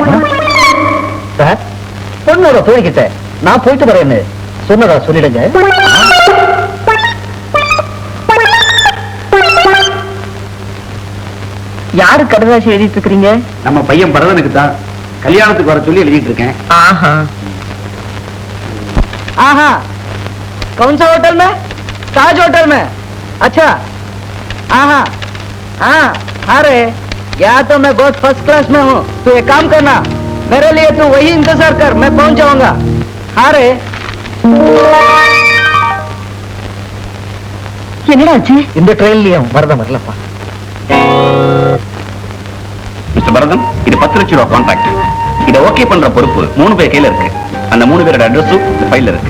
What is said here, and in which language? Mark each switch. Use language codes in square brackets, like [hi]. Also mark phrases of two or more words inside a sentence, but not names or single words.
[ta] சார், பொண்ணோட தோழிக்கிட்ட நான் போயிட்டு வரேன்னு சொன்னதா சொல்லிடுங்க. யாரு கடுதாசி எழுதிட்டு இருக்கிறீங்க? நம்ம பையன் பரதனுக்கு தான் கல்யாணத்துக்கு வர சொல்லி எழுதிட்டு இருக்கேன். ஆஹா. [hi] आहा, कौन सा होटल में? ताज होटल में। अच्छा, आहा, हाँ, अरे या तो मैं बहुत [en] first class [hi] में हूँ। तू एक काम करना, मेरे लिए तू वही इंतजार कर, मैं पहुँच जाऊंगा। अरे [ta] என்னடா ஆச்சு? இந்த ட்ரெயின்லயும் வரதம் வரலப்பா. மிஸ்டர் பரதன், இது 10 லட்சம் ரூபாய் கான்ட்ராக்ட். இதை ஓகே பண்ற பொறுப்பு 3 பேர் கையில இருக்கு. அந்த 3 பேரோட அட்ரஸும் இந்த ஃபைல்ல இருக்கு.